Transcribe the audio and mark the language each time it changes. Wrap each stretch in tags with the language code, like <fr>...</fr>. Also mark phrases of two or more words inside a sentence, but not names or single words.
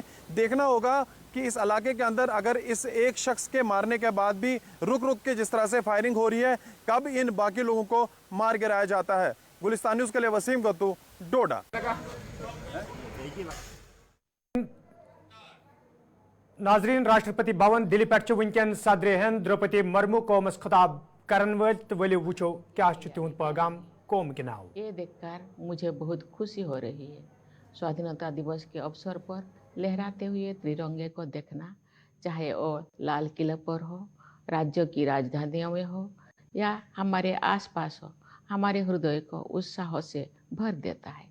<hi>देखना होगा कि इस इलाके के अंदर अगर इस एक शख्स के मारने के बाद भी रुक रुक के जिस तरह से फायरिंग हो रही है, कब इन बाकी लोगों को मार गिराया जाता है। गुलिस्तान न्यूज़ के लिए वसीम गत्तू, डोडा।</hi> <ks>नाजरीन राष्ट्रपति भवन दिल्ली पे वनकन सदर हिंद द्रौपदी मुर्मू कौमस खिताब करन वल तो वलियो वुचो क्या तुंद पैगाम कौम के नाव।</ks> <hi>ये देखकर मुझे बहुत खुशी हो रही है। स्वाधीनता दिवस के अवसर पर लहराते हुए तिरंगे को देखना, चाहे वो लाल किले पर हो, राज्यों की राजधानियों में हो या हमारे आसपास हो, हमारे हृदय को उत्साह से भर देता है।</hi>